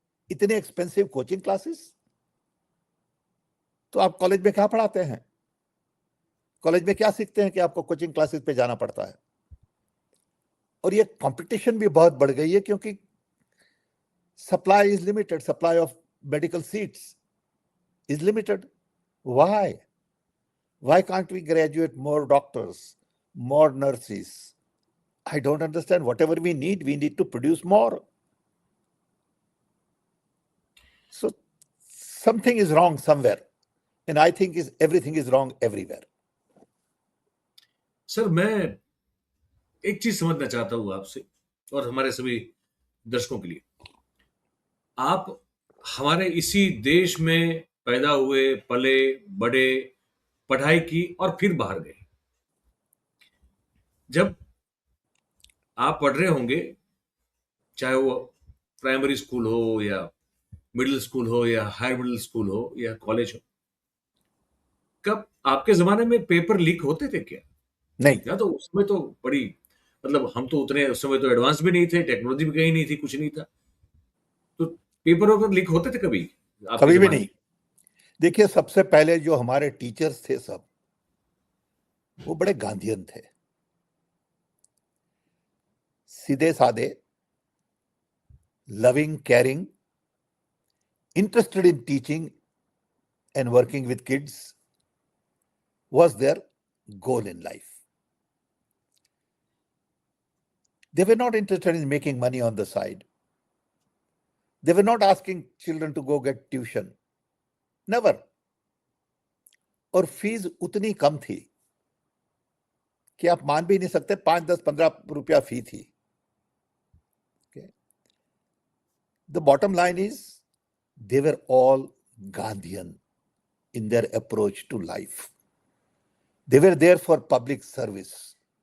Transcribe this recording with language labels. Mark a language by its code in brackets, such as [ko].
[hi] इतने expensive coaching classes तो आप कॉलेज में क्या पढ़ाते हैं? कॉलेज में क्या सीखते हैं कि आपको कोचिंग क्लासेस पे जाना पड़ता है? और ये कंपटीशन भी बहुत बढ़ गई है क्योंकि [en] Supply is limited, supply of medical seats is limited. Why? Why can't we graduate more doctors, more nurses? I don't understand. Whatever we need to produce more. So something is wrong somewhere. And I think everything is wrong everywhere. [hi] Sir, मैं एक चीज समझना चाहता हूं आपसे और हमारे सभी दर्शकों के लिए। आप हमारे इसी देश में पैदा हुए, पले, बड़े, पढ़ाई की और फिर बाहर गए। जब आप पढ़ रहे होंगे, चाहे वो प्राइमरी स्कूल हो या मिडिल स्कूल हो या हायर मिडिल स्कूल हो या कॉलेज हो, कब आपके जमाने में पेपर लीक होते थे क्या? नहीं, या तो उस समय तो बड़ी, मतलब हम तो उतने उस समय तो एडवांस भी नहीं थे, टेक्नोलॉजी भी कहीं नहीं थी, कुछ नहीं था, तो पेपर वेपर लीक होते थे कभी आपके कभी भी जमाने नहीं। देखिए, सबसे पहले जो हमारे टीचर्स थे सब, वो बड़े गांधीयन थे, सीधे साधे, [en] loving, caring, interested in teaching and working with kids was their goal in life. They were not interested in making money on the side. They were not asking children to go get tuition. Never. [hi] और fees उतनी कम थी कि आप मान भी नहीं सकते, 5, 10, 15 रुपया फी थी। [en] The bottom line is they were all Gandhian in their approach to life. They were there for public service.